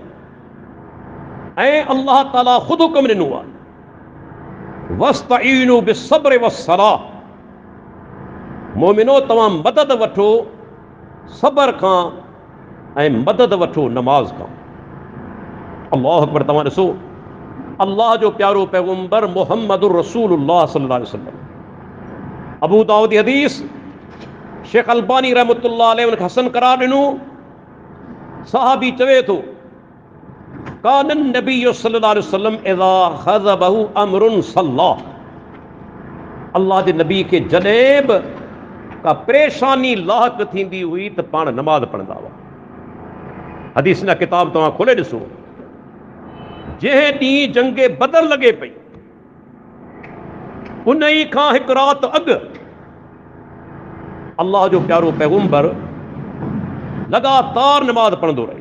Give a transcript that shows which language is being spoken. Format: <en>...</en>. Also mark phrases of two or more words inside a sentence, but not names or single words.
<sd>ऐं अल्लाह ताला ख़ुदि हुकुम ॾिनो आहे,</sd> <ar>واستعينوا بالصبر والصلاة.</ar> <sd>मोमिनो, तव्हां मदद वठो सब्र खां ऐं मदद वठो नमाज खां।</sd> <ar>الله أكبر.</ar> <sd>तव्हां ॾिसो, अल्लाह जो प्यारो पैगंबर</sd> <ar>محمد رسول الله صلى الله عليه وسلم,</ar> <sd>अबू दाऊद हदीस, शेख अलबानी</sd> <ar>رحمة الله عليه</ar> <sd>उनखे हसन करार ॾिनो। सहाबी चवे थो,</sd> <ar>كان النبي صلى الله عليه وسلم إذا حزبه أمر صلى.</ar> <sd>अल्लाह जे नबी खे जॾहिं बि का परेशानी लाहक थींदी हुई त पाण नमाज़ पढ़ंदा हुआ। हदीस ना किताब तव्हां खोले ॾिसो, जंहिं ॾींहुं जंगे बदर लॻे पई, उन ई खां हिकु राति अॻु अल्लाह जो प्यारो पैगंबर लगातार नमाज़ पढ़ंदो रहे।</sd>